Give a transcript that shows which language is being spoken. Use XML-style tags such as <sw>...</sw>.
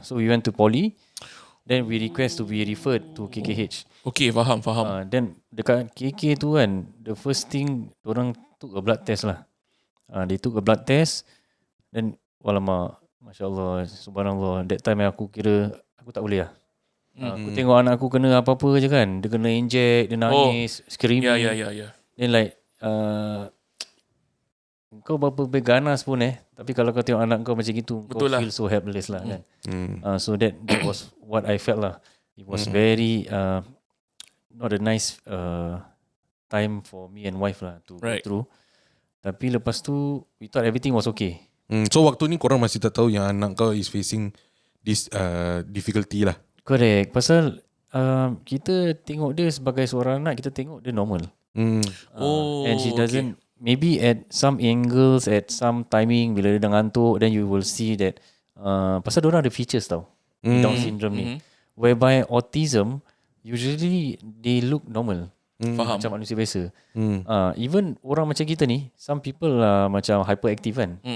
<en>So we went to poly, then we request to be referred to KKH.</en> <ms>Okay, faham.</ms> <en>Then</en> <ms>dekat KK tu kan,</ms> <en>the first thing</en> <ms>orang</ms> <en>took a blood test lah. They took a blood test, then</en> <ms>walamak,</ms> <en>Masya Allah, subhanallah, that time</en> <ms>aku kira aku tak boleh lah. Aku tengok anak aku kena apa-apa je kan. Dia kena inject, dia nangis,</ms> <en>screaming.</en> <ms>Ya.</ms> <en>Then like</en> <ms>kau berapa ganas pun tapi kalau kau tengok anak kau macam gitu, betul kau lah.</ms> <en>feel so helpless lah kan. So that was what I felt lah. It was very not a nice time for me and wife lah to go through.</en> <ms>Tapi lepas tu</ms> <en>we thought everything was okay.</en> <ms>So waktu ni korang masih tak tahu yang anak kau</ms> <en>is facing this difficulty</en> <ms>lah.</ms> <en>Correct.</en> <ms>Pasal kita tengok dia sebagai seorang anak, kita tengok dia normal.</ms> <en>And she doesn't, maybe at some angles, at some timing,</en> <ms>bila dia dah ngantuk,</ms> <en>then you will see that</en> <ms>pasal diorang ada features tau,</ms> <en>Down syndrome ni, whereby autism usually they look normal.</en> <ms>Faham. Macam manusia biasa.</ms> <en>Even</en> <ms>orang macam kita ni,</ms> <en>some people</en> <ms>macam hyperactive kan.</ms>